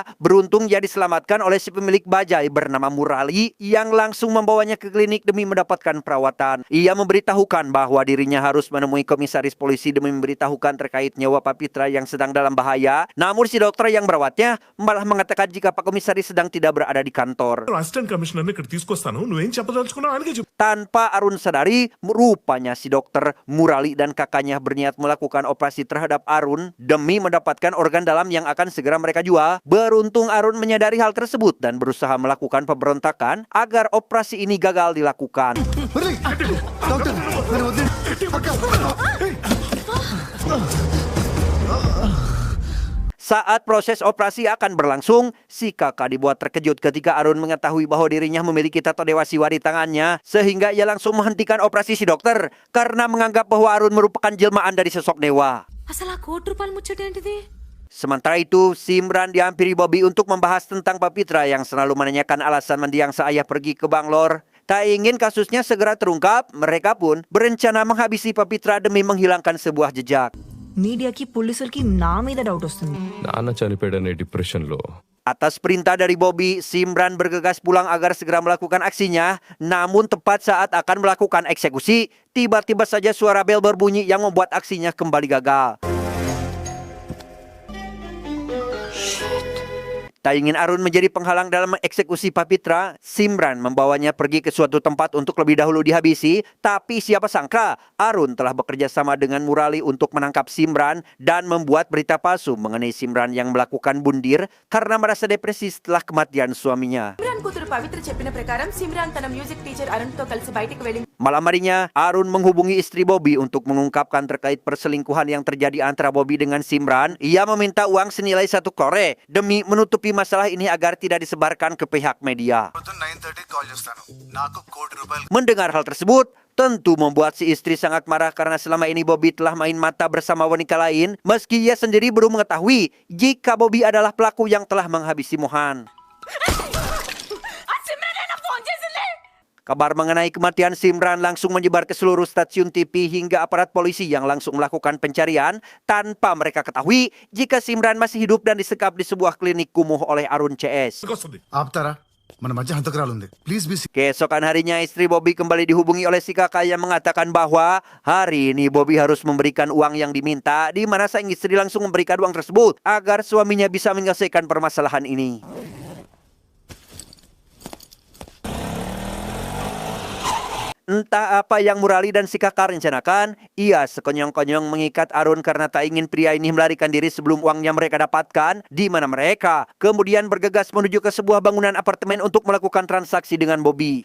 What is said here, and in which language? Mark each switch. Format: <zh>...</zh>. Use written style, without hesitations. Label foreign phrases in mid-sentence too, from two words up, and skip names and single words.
<id>Beruntung ia diselamatkan oleh si pemilik bajai bernama Murali yang langsung membawanya ke klinik demi mendapatkan perawatan. Ia memberitahukan bahwa dirinya harus menemui komisaris polisi demi memberitahukan terkait nyawa Fafitra yang sedang dalam bahaya. Namun si dokter yang merawatnya malah mengatakan jika Pak Komisaris sedang tidak berada di kantor.</id> <te>అసిస్టెంట్ కమిషనర్ని ఇక్కడ తీసుకొస్తాను నువ్వేం చెప్పదలుచుకున్నావు ఆయనకే చెప్పు.</te> <id>Tanpa Arun sadari, rupanya si dokter Murali dan kakaknya berniat melakukan operasi terhadap Arun demi mendapatkan organ dalam yang akan segera mereka jual. Beruntung Arun menyadari hal tersebut dan berusaha melakukan pemberontakan agar operasi ini gagal dilakukan.</id> <te>డాక్టర్ నన్ను వదిలేయ్. అక్క.</te> <id>Saat proses operasi akan berlangsung, si kakak dibuat terkejut ketika Arun mengetahui bahwa dirinya memiliki tato Dewa Siwa di tangannya. Sehingga ia langsung menghentikan operasi si dokter karena menganggap bahwa Arun merupakan jelmaan dari sosok dewa.</id> <te>అసలు ఆ ₹1 ముచ్చట ఏంటిది?</te> <id>Sementara itu, Simran dihampiri Bobby untuk membahas tentang Fafitra yang selalu menanyakan alasan mendiang sang ayah pergi ke Bangalore. Tak ingin kasusnya segera terungkap, mereka pun berencana menghabisi Fafitra demi menghilangkan sebuah jejak.</id> <te>మీడియాకి పోలీసులకి నా మీద డౌట్ వస్తుంది. నాన్న చనిపోయాడనే డిప్రెషన్లో</te> <id>Atas perintah dari Bobby, Simran bergegas pulang agar segera melakukan aksinya. Namun tepat saat akan melakukan eksekusi, tiba-tiba saja suara bel berbunyi yang membuat aksinya kembali gagal. Tak ingin Arun menjadi penghalang dalam eksekusi Fafitra, Simran membawanya pergi ke suatu tempat untuk lebih dahulu dihabisi. Tapi siapa sangka, Arun telah bekerja sama dengan Murali untuk menangkap Simran dan membuat berita palsu mengenai Simran yang melakukan bundir karena merasa depresi setelah kematian suaminya.</id> <te>సిమ్రాన్ కూతురు పవిత్ర చెప్పిన ప్రకారం సిమ్రాన్ తన మ్యూజిక్ టీచర్ అరుణ్తో కలిసి బయటికి వెళ్ళింది.</te> <id>Malam harinya, Arun menghubungi istri Bobby untuk mengungkapkan terkait perselingkuhan yang terjadi antara Bobby dengan Simran. Ia meminta uang senilai 1 crore demi menutupi masalah ini agar tidak disebarkan ke pihak media.</id> <te>9:30 కాల్ చేస్తాను. నాకు ₹1,00,00,000.</te> <id>Mendengar hal tersebut, tentu membuat si istri sangat marah karena selama ini Bobby telah main mata bersama wanita lain meski ia sendiri belum mengetahui jika Bobby adalah pelaku yang telah menghabisi Mohan. Kabar mengenai kematian Simran langsung menyebar ke seluruh stasiun TV hingga aparat polisi yang langsung melakukan pencarian tanpa mereka ketahui jika Simran masih hidup dan disekap di sebuah klinik kumuh oleh Arun CS.</id> <te>ఆపుతారా? మన మధ్య హంతకురాలు ఉంది.</te> <en>please be</en> <id>Keesokan harinya istri Bobby kembali dihubungi oleh si kakak yang mengatakan bahwa hari ini Bobby harus memberikan uang yang diminta, di mana sang istri langsung memberikan uang tersebut agar suaminya bisa menyelesaikan permasalahan ini. Entah apa yang Murali dan si kakak rencanakan, ia sekonyong-konyong mengikat Arun karena tak ingin pria ini melarikan diri sebelum uangnya mereka dapatkan, di mana mereka kemudian bergegas menuju ke sebuah bangunan apartemen untuk melakukan transaksi dengan Bobby.</id>